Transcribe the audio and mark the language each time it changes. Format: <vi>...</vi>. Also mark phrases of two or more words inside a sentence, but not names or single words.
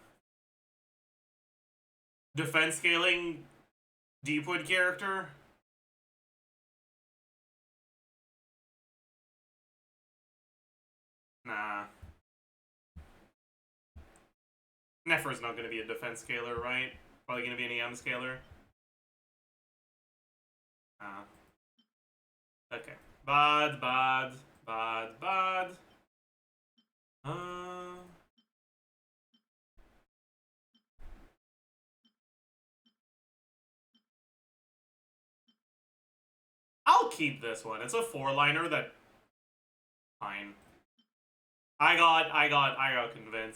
<en>Defense scaling Deepwood character? Nah. Nefer's not going to be a defense scaler, right? Probably going to be an EM scaler. Okay. Bad, bad, bad, bad. I'll keep this one. It's a 4-liner that... Fine. I got convinced.</en>